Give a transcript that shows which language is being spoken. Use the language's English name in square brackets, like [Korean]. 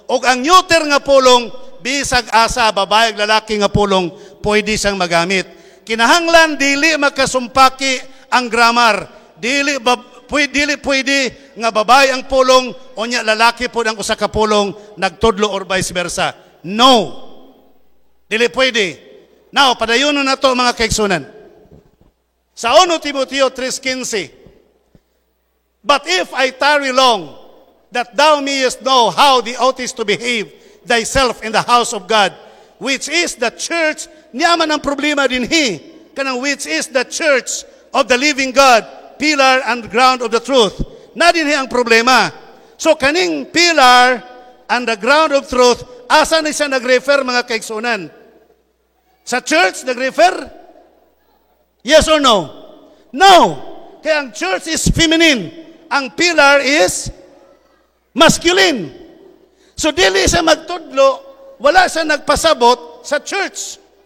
[Cebuano] O ang neuter nga pulong, bisag asa babae ug lalaki nga pulong, pwede siyang magamit. Kinahanglan dili makasumpaki ang grammar. Dili pwede nga babae ang pulong o nya lalaki pod ang usa ka pulong nagtudlo or vice versa. No. Dili pwede. Now, padayonon na to mga kaigsunan. Sa 1 Timoteo 3:15, [English] but if I tarry long, that thou mayest know how thou oughtest to behave thyself in the house of God, which is the church, [Cebuano] niyaman ang problema dinhi, kanang [English] which is the church of the living God, pillar and ground of the truth. [Cebuano] Na dinhi ang problema. So kaning [English] pillar and the ground of truth, [Cebuano] asa ni siya nag-refer mga kaigsunan? Sa church, nag-refer? [English] Yes or no? No. [Cebuano] Kaya ang [English] church is feminine. [Cebuano] Ang [English] pillar is masculine. [Cebuano] So dili siya magtudlo, wala siya nagpasabot sa church.